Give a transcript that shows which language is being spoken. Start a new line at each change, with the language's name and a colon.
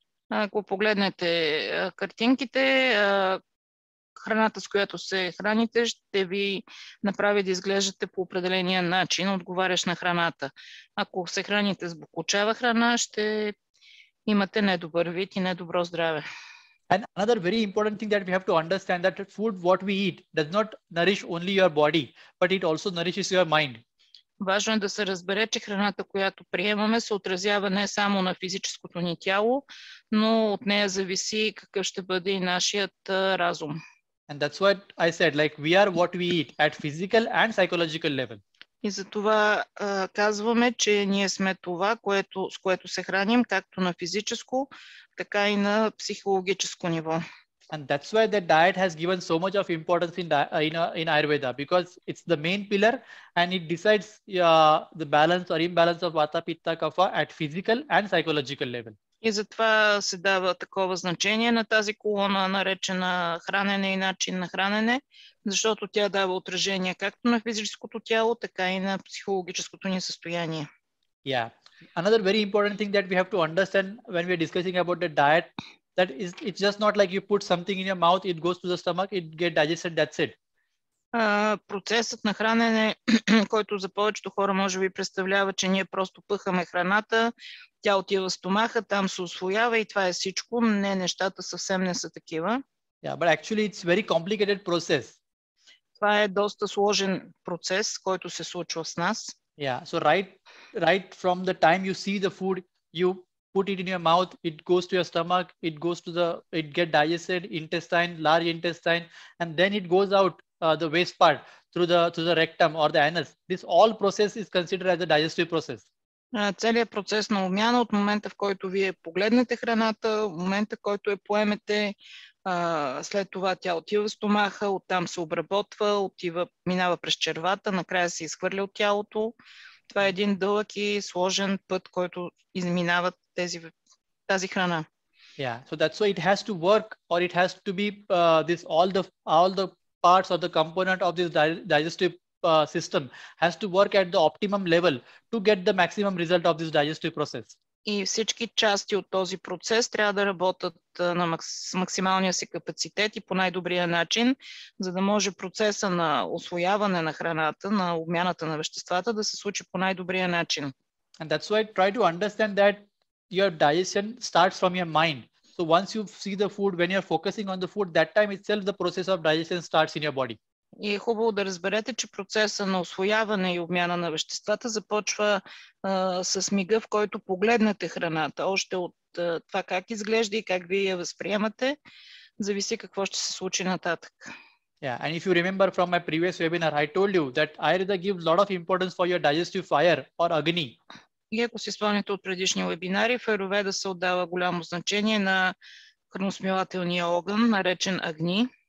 Bulgarian: Ако погледнете картинките, храната, с която се храните, ще ви направи да изглеждате по определения начин, отговаряш на храната. Ако се храните с бокучава храна, ще имате недобър вид и недобро здраве.
English: And another very important thing that we have to understand that food what we eat does not nourish only your body, but it also nourishes your mind.
Bulgarian: Важно е да се разбере, че храната, която приемаме, се отразява не само на физическото ни тяло, но от нея зависи какъв ще бъде и нашият разум.
English: And that's what I said, like we are what we eat at physical and psychological level.
Bulgarian: И затова казваме, че ние сме това, с което се храним, както на физическо, така и на психологическо ниво.
English: And that's why the diet has given so much of importance in Ayurveda, because it's the main pillar and it decides the balance or imbalance of Vata, Pitta, Kapha at physical and psychological level.
Bulgarian: И затова се дава такова значение на тази колона, наречена хранене и начин на хранене, защото тя дава отражение както на физическото тяло, така и на психологическото ни състояние.
English: Yeah. Another very important thing that we have to understand when we are discussing about the diet, that is, it's just not like you put something in your mouth, it goes to the stomach, it gets digested, that's it.
Bulgarian: Процесът на хранене, който за повечето хора може би представлява, че ние просто пъхаме храната, тя отива в стомаха, там се усвоява и това е всичко. Не, нещата съвсем не са такива.
English: Yeah, but actually it's very complicated process.
Bulgarian: Това е доста сложен процес, който се случва с нас.
English: Yeah, so right from the time you see the food, you put it in your mouth, it goes to your stomach, it get digested, intestine, large intestine, and then it goes out the waste part through the rectum or the anus. This all process is considered as a digestive process.
Bulgarian: Целият процес на обмяна от момента, в който вие погледнете храната, момента, в който я поемете, след това тя отива в стомаха, оттам се обработва, минава през червата, накрая се изхвърля от тялото. Това е един дълъг и сложен път, който изминава тази храна.
English: Yeah, so that's why it has to work, or it has to be all the parts or the component of this digestive system has to work at the optimum level to get the maximum result of this digestive process.
Bulgarian: И всички части от този процес трябва да работят с максималния си капацитет и по най-добрия начин, за да може процеса на усвояване на храната, на обмяната на веществата да се случи по най-добрия начин.
English: And that's why try to understand that your digestion starts from your mind. So once you see the food, when you're focusing on the food, that time itself the process of digestion starts in your body.
Bulgarian: И е хубаво да разберете, че процеса на усвояване и обмяна на веществата започва с мига, в който погледнете храната. Още от това как изглежда и как вие я възприемате, зависи какво ще се случи нататък.
English: Yeah, and if you remember from my previous webinar, I told you that Аюрведа gives a lot of importance for your digestive fire or agni.
Bulgarian: И ако си спомняте от предишни вебинари, в Аюрведа се отдава голямо значение на храносмилателния огън, наречен агни.